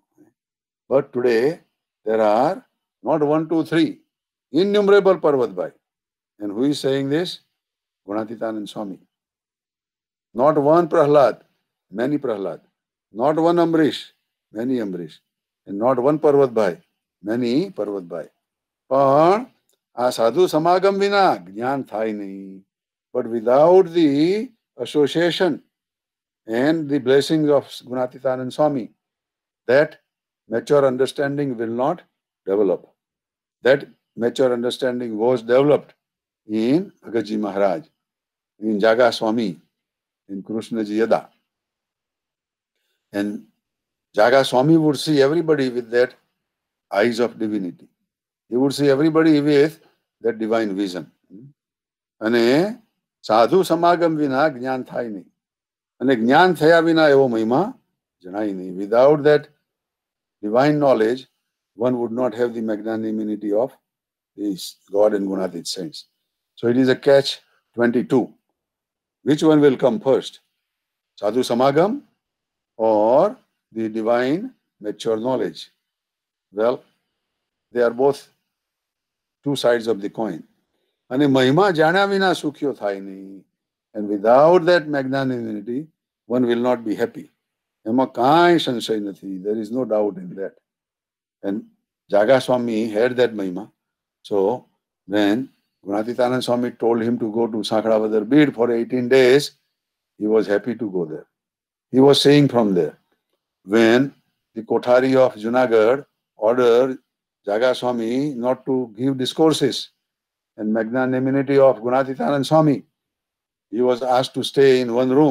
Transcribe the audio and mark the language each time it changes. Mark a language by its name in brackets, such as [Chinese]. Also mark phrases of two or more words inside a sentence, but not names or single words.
[English] But today, there are not 1, 2, 3, innumerable Parvatbhai. And who is saying this? Gunatitanand Swami. Not one Prahlad, many Prahlad. Not one Ambrish, many Ambrish. And not one Parvatbhai, many Parvatbhai. [Gujarati] પણ આ સાધુ સમાગમ વિના જ્ઞાન થાય નહીં. [English] But without the association and the blessings of Gunatitanand Swami, that mature understanding will not develop. That mature understanding was developed in Agatji Maharaj, in Jaga Swami, in Krishnaji Yada. And Jaga Swami would see everybody with that eyes of divinity. He would see everybody with that divine vision. [Gujarati] અને સાધુ સમાગમ વિના જ્ઞાન થાય નહીં. અને જ્ઞાન થયા વિના એવો મહિમા જણાય નહીં. [English] Without that divine knowledge, one would not have the magnanimity of these God and Gunatit saints. So it is a catch 22. Which one will come first? [Gujarati] સાધુ સમાગમ [English] or the divine mature knowledge? Well, they are both two sides of the coin. [Gujarati] And મહિમા જાણ્યા વિના સુખિયો થાય નહીં. [English] And without that magnanimity, one will not be happy. [Gujarati] એમાં કાંઈ સંશય નથી. [English] There is no doubt in that. And Jaga Swami had that mahima. So when Gunatitanand Swami told him to go to Sakhadavadar Beed for 18 days, he was happy to go there. He was saying from there. When the Kothari of Junagadh ordered Jaga Swami not to give discourses and magnanimity of Gunatitanand Swami, he was asked to stay in one room.